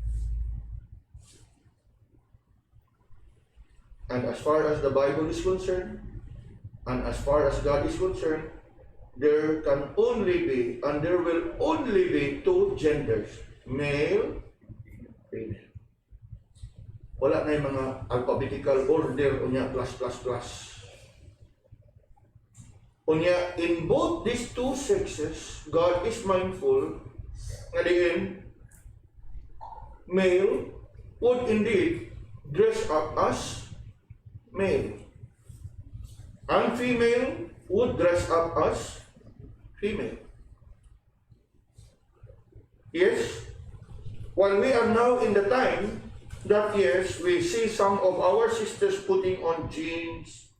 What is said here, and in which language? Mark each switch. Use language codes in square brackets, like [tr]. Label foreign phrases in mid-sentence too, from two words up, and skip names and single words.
[en] And as far as the Bible is concerned, and as far as God is concerned, there can only be, and there will only be two genders, male, female. [tl] Wala na yung mga [en] alphabetical order, [ceb] unya, plus. Unya, [en] in both these two sexes, God is mindful [ceb] nga diin, [en] male would indeed dress up as male, and female would dress up as female. Yes, while we are now in the time that, yes, we see some of our sisters putting on jeans.